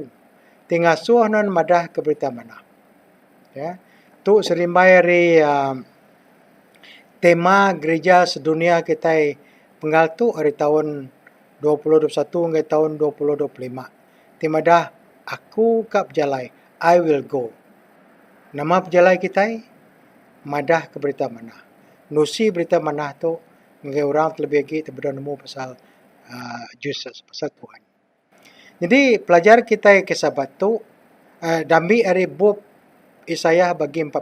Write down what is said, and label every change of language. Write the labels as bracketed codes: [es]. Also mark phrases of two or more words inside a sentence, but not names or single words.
[iba] Tinggal suah non madah ke berita mana. Ya. Tu serimbai hari tema gereja sedunia kita penggal tu hari tahun 2021 hingga tahun 2025. Tema dah aku kap jalai. [en] I will go. [iba] Nama pejalai kita madah ke berita mana. Nusi berita mana tu ngai orang terlebih lagi terbedah nemu pasal Jesus, pasal Tuhan. Jadi pelajar kita ke Sabat tu dambi hari bab Yesaya bagi 40.